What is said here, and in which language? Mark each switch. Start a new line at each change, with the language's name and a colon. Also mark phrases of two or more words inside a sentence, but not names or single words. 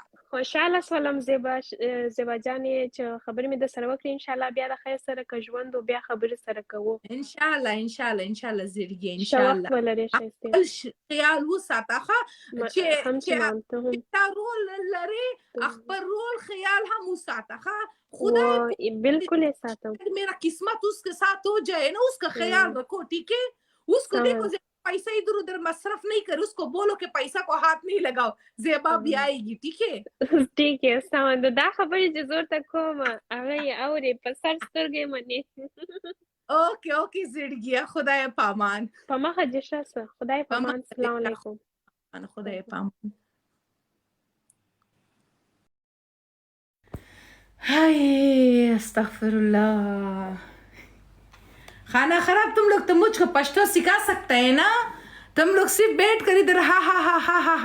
Pashto: خوشحاله سولم زیبا جانې چې خبرې مې د سره وکړې انشاءالله بیا د خیر سره که ژوند و بیا خبرې سره کوو انشاءالله زړګي انشاءالله خپل خیال وساته ښه چې تا رول لري خپل رول خیال هم وساته ښه
Urdu: خدا بالکل ایسا تھا میرا قسمت اس کے ساتھ ہو جائے نا اس کا خیال رکھو ٹھیک ہے اس کو دیکھو پیسہ ادھر ادھر مصرف نہیں کر اس کو بولو کہ پیسہ کو ہاتھ نہیں لگاؤ جیبا بھی آئے گی ٹھیک ہے
Pashto: سمند دا خبرې چې زور ته کوم هغه یې اورې په سر سترګې منې اوکې زړګیه خدای پامان په مخه دې ښه خدای پامان سلام علیکم خدای پامان
Urdu: ہائے استغفراللہ خانہ خراب تم لوگ تو مجھ کو پشتو سکھا سکتے ہیں نا تم لوگ صرف بیٹھ کر ادھر ہا